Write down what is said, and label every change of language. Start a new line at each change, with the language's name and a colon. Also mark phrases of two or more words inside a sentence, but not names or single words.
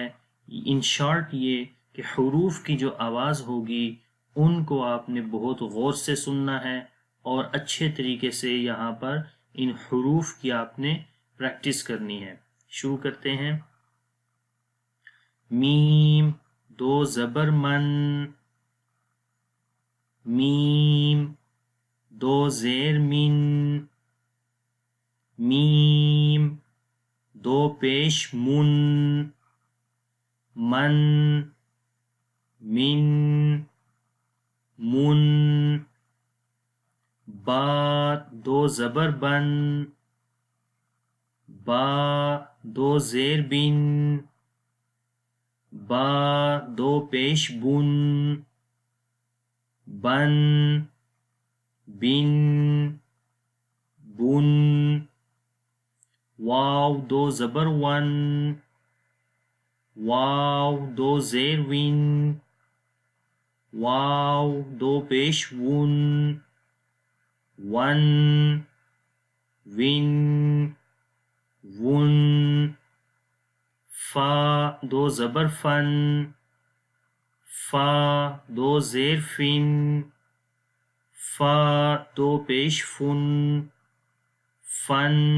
English: in short
Urdu: یہ کہ حروف کی جو آواز ہوگی ان کو آپ نے بہت غور سے سننا ہے، اور اچھے طریقے سے یہاں پر ان حروف کی آپ نے پریکٹس کرنی ہے۔ شروع کرتے ہیں۔ میم، دو زبر من، میم، دو زیر من، میم، دو پیش من، من، من، من، با، دو زبر بن، با، دو زیر بن، با، دو پیش بن، بن، بن، بن، واو، دو زبر ون، واو، دو زیر ون، واو، دو پیش ون، ون، ون، ون، فا، دو زبر فن، فا، دو زیر فن، فا، دو پیش فن، فن،